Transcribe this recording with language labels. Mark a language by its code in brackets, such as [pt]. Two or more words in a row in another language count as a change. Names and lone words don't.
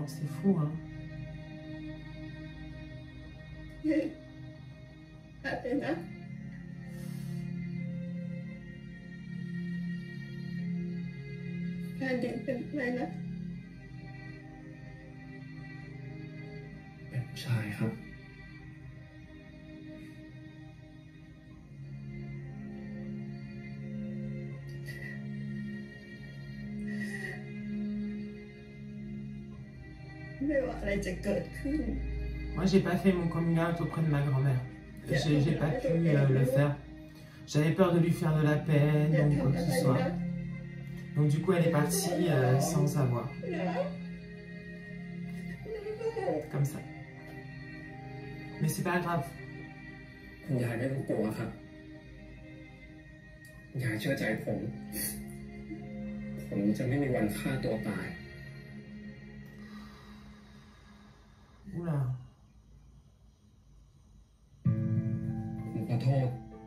[fr] C'est fou, hein? [th] อะไรนะแฟนเด็กเป็นอะไรนะ เป็นผู้ชายครับ ไม่ว่าอะไรจะเกิดขึ้น [fr] Moi, j'ai pas fait mon coming out auprès de ma grand-mère. J'ai pas pu le faire. J'avais peur de lui faire de la peine [th] อย่า [fr] ou [th] ทำ [fr] quoi [th] อะ [fr] que [th] ไร [fr] ce soit. [th] นะ [fr] Donc du coup, elle est partie sans savoir. [th] นะ [fr] Comme ça. Mais c'est pas grave. [th] คุณยายไม่ต้องกลัวครับคุณยายเชื่อใจผม ผมจะไม่มีวันฆ่าตัวตาย [fr] Oula. [th] ผมขอโทษ